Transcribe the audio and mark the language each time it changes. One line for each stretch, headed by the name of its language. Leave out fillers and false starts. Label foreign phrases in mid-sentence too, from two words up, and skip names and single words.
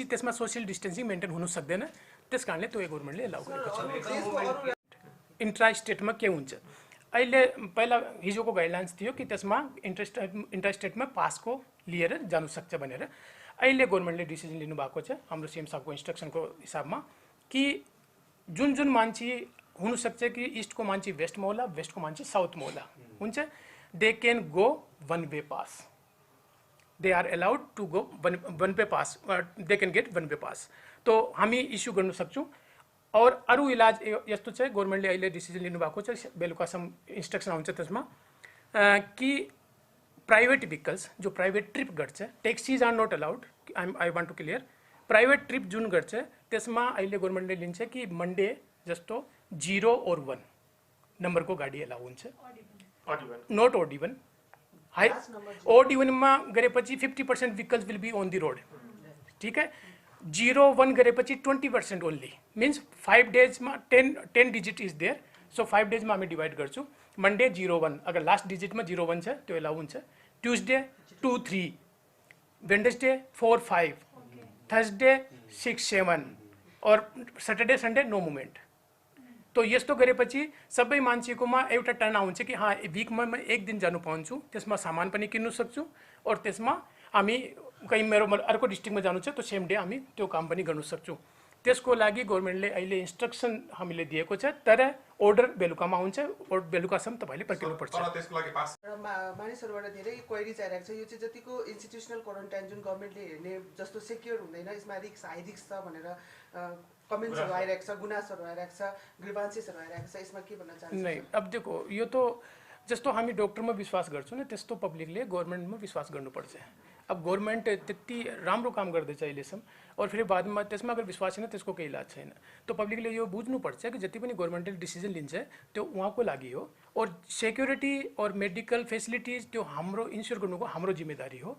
Nepali: त्यसमा
English: social distancing maintain
Nepali: हुन सक्दैन त्यसकारणले त्यो गभर्मेन्टले एलाउ गरेको छ
English: intra state
Nepali: के हुन्छ अहिले पहिला हिजोको गाइडलाइन्स थियो कि त्यसमा
English: intra state
Nepali: पासको लिएर जानु सक्छ भनेर अहिले गभर्मेन्टले डिसिजन लिनुभएको छ हाम्रो सीएम साहबको इन्स्ट्रक्सनको हिसाबमा कि जुन जुन मान्छे हुनसक्छ कि इस्टको मान्छे वेस्टमा होला वेस्टको मान्छे साउथमा होला हुन्छ
English: they can go one way pass they are allowed to go one way pass they can get one way pass
Nepali: तो हामी इस्यु गर्न सक्छौँ और अरू इलाज यस्तो छ गभर्मेन्टले अहिले डिसिजन लिनुभएको छ बेलुकासम्म इन्स्ट्रक्सन आउँछ त्यसमा कि
English: private vehicles
Nepali: जो
English: private trip
Nepali: गर्छ
English: taxis are not allowed I want to clear private trip
Nepali: जुन गर्छ त्यसमा अहिले गभर्मेन्टले लिन्छ कि मन्डे जस्तो 0 और 1 नम्बरको गाडी एलाउ हुन्छ
English: not odd even high odd even
Nepali: गरेपछि
English: 50% vehicles will be on the road
Hindi: ठीक है
Nepali: 0-1 गरेपछि
English: 20% only means
Nepali: 5 डेजमा
English: 10 digit is there so
Nepali: 5 डेजमा हामी डिभाइड गर्छौँ मंडे 0-1 अगर लास्ट डिजिटमा 0-1 छ त्यो एलाउ हुन्छ ट्युजडे 2-3 वेडनेसडे 4-5 थर्सडे 6-7 और
English: Saturday Sunday no movement
Nepali: तो यस्तो गरेपछि सबै मान्छेकोमा एउटा टर्न आउँछ कि हाँ विकमा म एक दिन जानु पाउँछु त्यसमा सामान पनि किन्नु सक्छु और त्यसमा हामी कहीँ मेरो अर्को डिस्ट्रिक्टमा जानु छ तो
English: same day
Nepali: हामी त्यो काम पनि गर्न सक्छौँ त्यसको लागि गभर्मेन्टले अहिले इन्स्ट्रक्सन हामीले दिएको छ तर अर्डर बेलुकामा आउँछ और बेलुकासम्म तपाईले पर्खिनुपर्छ त्यसको लागि पास मानिसहरुबाट धेरै क्वेरीज आइरहेको छ यो चाहिँ जतिको
English: institutional quarantine
Nepali: जुन गभर्मेन्टले हेर्ने जस्तो सेक्युर हुँदैन यसमा
English: high risk
Nepali: छ भनेर कमेन्ट्सहरु आइरहेको छ गुनासहरु आइरहेको छ ग्रीवान्सेसहरु आइरहेको छ यसमा के भन्न चाहनुहुन्छ
Hindi: नहीं अब देखो
Nepali: यो तो जस्तो हामी डॉक्टरमा विश्वास गर्छौं नि त्यस्तो पब्लिकले गभर्नमेन्टमा विश्वास गर्नुपर्छ अब गभर्मेन्ट त्यति राम्रो काम गर्दैछ अहिलेसम्म और फेरि बादमा त्यसमा अगर विश्वास छैन त्यसको केही इलाज छैन। तो पब्लिकले यो बुझ्नुपर्छ कि जति पनि गभर्मेन्टले डिसिजन लिन्छ त्यो उहाँको लागि हो और सेक्युरिटी और
English: medical facilities
Nepali: त्यो हाम्रो इन्स्योर गर्नुको हाम्रो जिम्मेदारी हो।